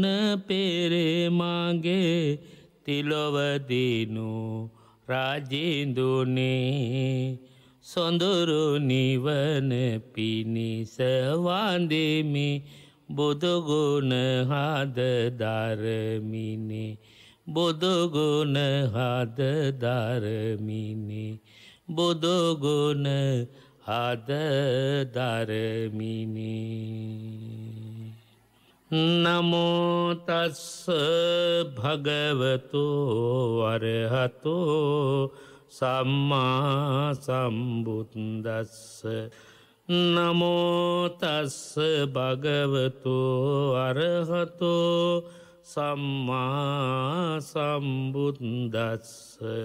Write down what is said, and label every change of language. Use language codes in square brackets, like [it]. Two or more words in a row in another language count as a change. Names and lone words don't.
[si] පෙරමගේ තිලොවදිනු රජිඳුනි සොඳුරු නිවන පිණිස වන්දිමි බුදුගුණ හද ධර්මිනි බුදුගුණ හද ධර්මිනි බුදුගුණ හද ධර්මිනි [pi] නමෝ තස්ස භගවතු අරහතෝ සම්මා සම්බුද්දස්ස නමෝ තස්ස භගවතු අරහතෝ සම්මා සම්බුද්දස්ස